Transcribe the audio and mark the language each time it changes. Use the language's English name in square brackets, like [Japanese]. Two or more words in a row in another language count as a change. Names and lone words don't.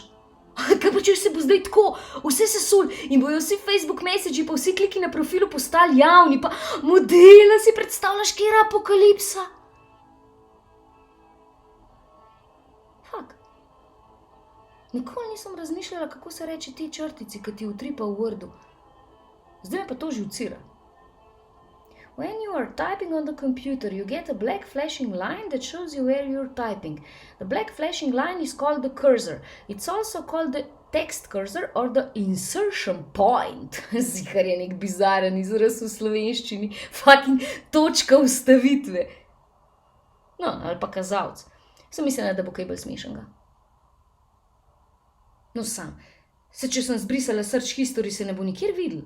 [Slovenian] Kaj pa če se bo zdaj tako, vse sesul in bojo vsi Facebook messagi pa vsi kliki na profilu postali javni, pa modela si predstavljaš, kje je apokalipsa? Fak. Nikoli nisem razmišljala, kako se reče te črtici, ki ti utripa v Wordu. Zdaj me pa to živcira. [English] When you are typing on the computer, you get a black flashing line that shows you where you're typing. The black flashing line is called the cursor. It's also called the text cursor or the insertion point. [Slovenian] Zihar je nek bizaren izraz v slovenščini. Fucking točka ustavitve. No, ali pa kazalc. Sem mislila, da bo kaj bolj smešnega. No sam, se če sem zbrisala [English] search history, [Slovenian] se ne bo nikjer videl.